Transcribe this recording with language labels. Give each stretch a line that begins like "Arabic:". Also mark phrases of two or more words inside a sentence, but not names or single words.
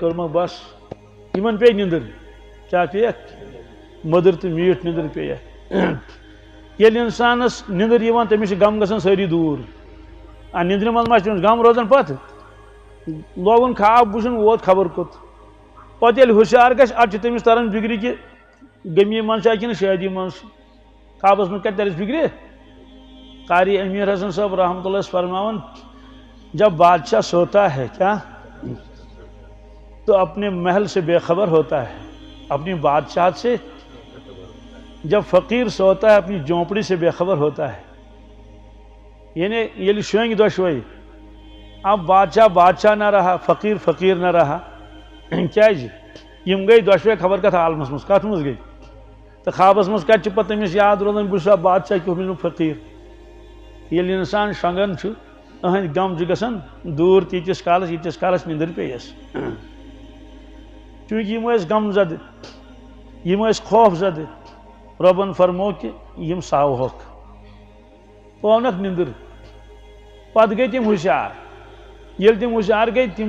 Kashmiri: کوٚرمکھ بس یِمن پیٚیہِ نِندٕر کیٛاہ پیٚیکھ مٔدٕر تہٕ میٖٹھ نِندٕر پیٚیکھ ییٚلہِ انسانس نِندٕر یِوان تٔمِس چھِ غم گژھان سٲری دوٗر نِندرِ منٛز ما چھُ تٔمِس غم روزان پتہٕ لوگُن خواب وٕچھُن ووت خبر کوٚت پتہٕ ییٚلہِ ہوشیار گژھِ ادٕ چھُ تٔمِس تران فِکرِ کہِ غمی منٛز چھا کِنہٕ شٲدی منٛز چھُ خوابس منٛز کتہِ ترٮ۪س فِکرِ قاری امیر حسن صٲب
Arabic: رحمۃ اللہ
Kashmiri: فرماون
Urdu: جب بادشاہ سوتا ہے کیا تو اپنے محل سے بے خبر ہوتا ہے اپنی بادشاہت سے جب فقیر سوتا ہے اپنی جھونپڑی سے بے خبر ہوتا ہے
Kashmiri: یعنی ییٚلہِ شۄنٛگۍ دۄشوے
Urdu: اب بادشاہ بادشاہ نہ رہا فقیر فقیر نہ رہا
Kashmiri: کیٛازِ یِم گٔے دۄشوے خبر کتھ عالمس منٛز کتھ منٛز گٔے تہٕ خوابس منٛز کتہِ چھُ پتہٕ تٔمِس یاد روزان بہٕ چھُسا بادشاہ کہِ بہٕ چھُس فقیٖر ییٚلہِ انسان شۄنٛگان چھُ أہنٛدۍ غم چھُ گژھان دوٗر تیٖتِس کالس ییٖتِس کالس نِندٕر پیٚیس چوٗنٛکہِ یِم ٲسۍ غم زدٕ یِم ٲسۍ خوف زدٕ رۄبن فرمو کہِ یِم ساوہوکھ پٲونکھ نِندٕر پتہٕ گٔے تِم ہوشیار ییٚلہِ تِم ہوشیار گٔے تِم